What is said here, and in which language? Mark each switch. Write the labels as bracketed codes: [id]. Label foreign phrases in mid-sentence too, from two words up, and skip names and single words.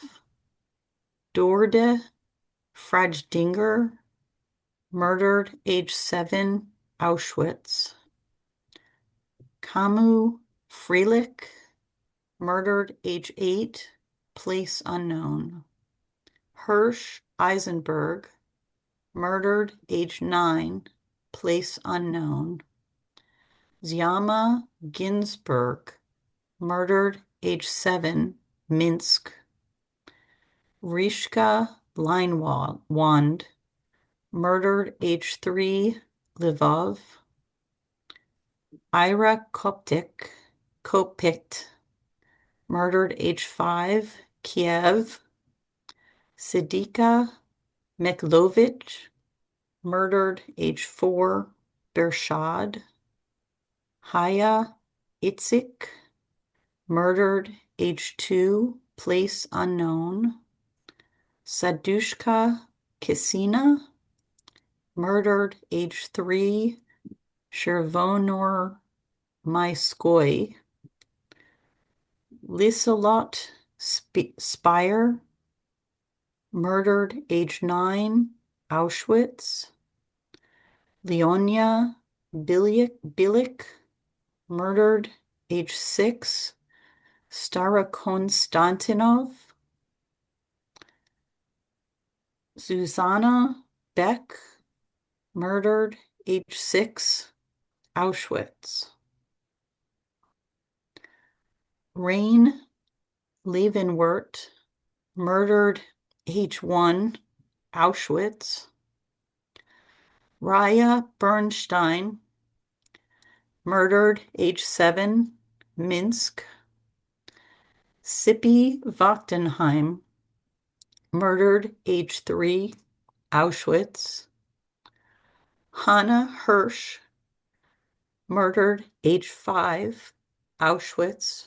[en] Dorde Frajdinger, murdered age 7, Auschwitz. Kamu Freilich, murdered age 8, place unknown. Hirsch Eisenberg, murdered age 9, place unknown. Zyama Ginsburg, murdered age 7, Minsk. Rishka Leinwand, murdered age 3, Lvov. Ira Kopit, murdered age 5, Kiev. Sidika Meklovich, murdered age 4, Bershad. Haya Itzik, murdered age 2, place unknown. Sadushka Kisina, murdered age 3, Chervonor Maiskoy. Liselot Spire, murdered age 9, Auschwitz. Leonia Bilik, murdered age 6, Starokonstantinov. Susanna Beck, murdered age 6, Auschwitz. Rain Leavenworth, murdered age 1, Auschwitz. Raya Bernstein, murdered age 7, Minsk. Sippi Vachtenheim, murdered age 3, Auschwitz. Hannah Hirsch, murdered age 5, Auschwitz.